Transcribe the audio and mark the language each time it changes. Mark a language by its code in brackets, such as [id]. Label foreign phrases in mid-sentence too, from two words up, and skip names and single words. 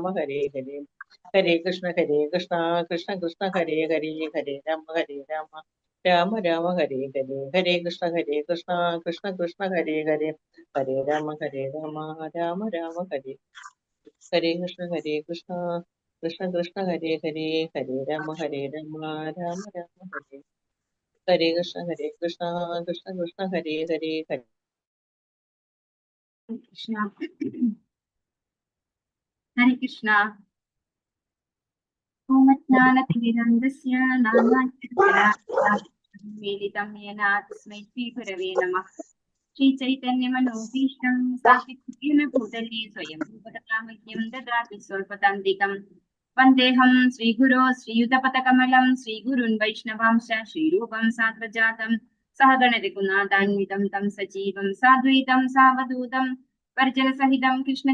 [sa] ഹരേ ഹരേ ഹരേ കൃഷ്ണ കൃഷ്ണ കൃഷ്ണ ഹരേ ഹരേ ഹരേ രാമ രാമ രാമ ഹരേ ഹരേ ഹരേ കൃഷ്ണ കൃഷ്ണ കൃഷ്ണ ഹരേ ഹരേ ഹരേ രാമ രാമ രാമ ഹരേ ഹരേ കൃഷ്ണ കൃഷ്ണ കൃഷ്ണ ഹരേ ഹരേ ഹരേ രാമ രാമ രാമ ഹരേ ഹരേ കൃഷ്ണ കൃഷ്ണ കൃഷ്ണ ഹരേ ഹരേ ഹരേ കൃഷ്ണ ഹരേ കൃഷ്ണ ഓമജ്ഞാനതിമിരന്ധസ്യ നാനാക്ഷരമേലിതം യേന തസ്മൈ ശ്രീഗുരവേ നമഃ ശ്രീചൈതന്യമനോഭീഷ്ടം സ്ഥാപിതേന ഭൂതലേ സ്വയം രൂപകഥാമഹ്യം ദദാതി സ്വൽപതാന്തികം വന്ദേഹം ശ്രീഗുരോ ശ്രീയുതപദകമലം ശ്രീഗുരുൻ വൈഷ്ണവാംശ ശ്രീരൂപം സാഗ്രജാതം സഹഗണരഘുനാഥാന്വിതം തം സജീവം സാദ്വൈതം സാവധൂതം പരിജനസഹിതം കൃഷ്ണ